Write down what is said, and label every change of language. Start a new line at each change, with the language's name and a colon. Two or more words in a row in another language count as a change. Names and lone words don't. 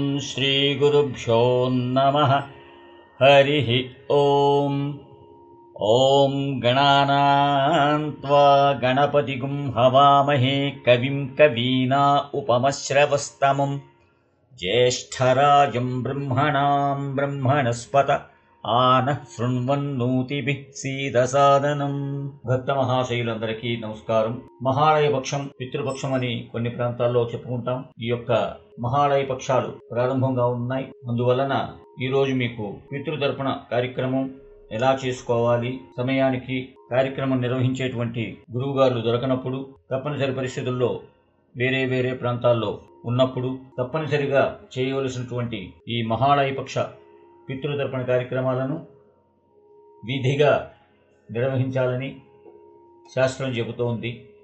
Sanskrit: श्रीगुरुभ्यो नमः। हरिः ॐ। ॐ गणानां त्वा गणपतिगुं हवामहे कविं कवीना उपमश्रवस्तमं ज्येष्ठराजं ब्रह्मणां ब्रह्मणस्पत ఆనః శృణ్వన్నోతిభిః సీదసాదనం.
Telugu: భక్త మహాశయులందరికీ నమస్కారం. మహాళయ పక్షం, పితృపక్షం అని కొన్ని ప్రాంతాల్లో చెప్పుకుంటాం. ఈ యొక్క మహాళయ పక్షాలు ప్రారంభంగా ఉన్నాయి. అందువలన ఈరోజు మీకు పితృతర్పణ కార్యక్రమం ఎలా చేసుకోవాలి, సమయానికి కార్యక్రమం నిర్వహించేటువంటి గురువుగారులు దొరకనప్పుడు, తప్పనిసరి పరిస్థితుల్లో వేరే వేరే ప్రాంతాల్లో ఉన్నప్పుడు తప్పనిసరిగా చేయవలసినటువంటి ఈ మహాళయ పక్ష పితృతర్పణ కార్యక్రమాలను విధిగా నిర్వహించాలని శాస్త్రం చెబుతోంది.